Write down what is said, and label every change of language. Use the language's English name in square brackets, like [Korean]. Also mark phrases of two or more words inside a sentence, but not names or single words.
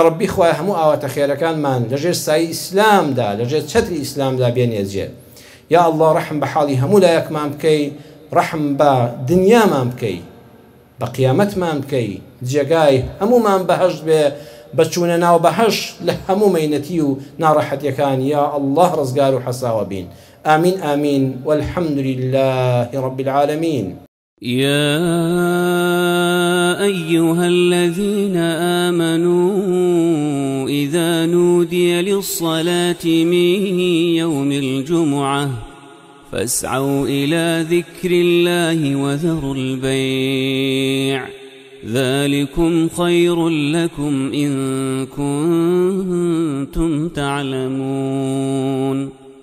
[Central Kurdish] ڕەبی خوای هەموو ئاواتە خێرەکانمان لەژێر سایی ئیسلامدا لەژێر چەتری ئیسلامدا بێنێجێ [Arabic] یا ئەڵڵا [Central Kurdish] ڕەحم بە حاڵی هەموو لایەکمان بکەی ڕەحم بە دنیامان بکەی بە قیامەتمان بکەی جێگای هەمومان بەهەشت بێ بەچوونە ناو بەهەش لە هەموو مەینەتی و ناڕەحەتیەکان [Arabic] یا ئەڵڵاه [Central Kurdish] ڕزگار و حەساوە بین [Arabic] آمين آمين والحمد لله رب العالمين يا أيها الذين آمنوا إذا نودي للصلاة من يوم الجمعة فاسعوا إلى ذكر الله وذروا البيع ذلكم خير لكم إن كنتم تعلمون